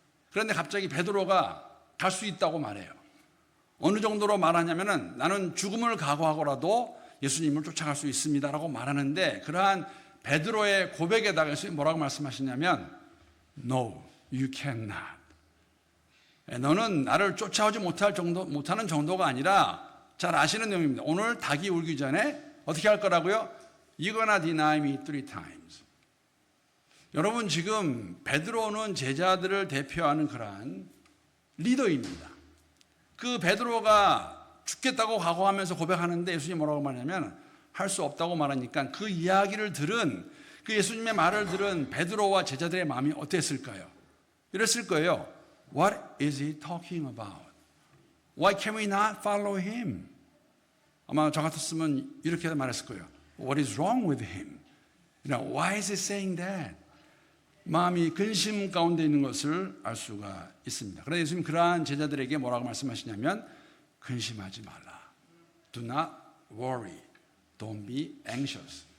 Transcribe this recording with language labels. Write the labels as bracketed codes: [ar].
[ko] 그런데 갑자기 베드로가 갈 수 있다고 말해요. 어느 정도로 말하냐면은 나는 죽음을 각오하고라도 예수님을 쫓아갈 수 있습니다라고 말하는데 그러한 베드로의 고백에다가 예수님이 뭐라고 말씀하시냐면 [en] No, you cannot. [ko] 너는 나를 쫓아오지 못하는 정도가 아니라 잘 아시는 내용입니다. 오늘 닭이 울기 전에 어떻게 할 거라고요? [en] You're gonna deny me 3 times. [ko] 여러분 지금 베드로는 제자들을 대표하는 그러한 리더입니다. 그 베드로가 죽겠다고 각오하면서 고백하는데 예수님이 뭐라고 말하냐면 할 수 없다고 말하니까 그 이야기를 들은 그 예수님의 말을 들은 베드로와 제자들의 마음이 어땠을까요? 이랬을 거예요. [en] What is he talking about? Why can we not follow him? [ko] 아마 저 같았으면 이렇게 말했을 거예요. [en] What is wrong with him? Why is he saying that? [ko] 마음이 근심 가운데 있는 것을 알 수가 있습니다. 그래서 예수님 그러한 제자들에게 뭐라고 말씀하시냐면 근심하지 말라. [en] Do not worry. Don't be anxious.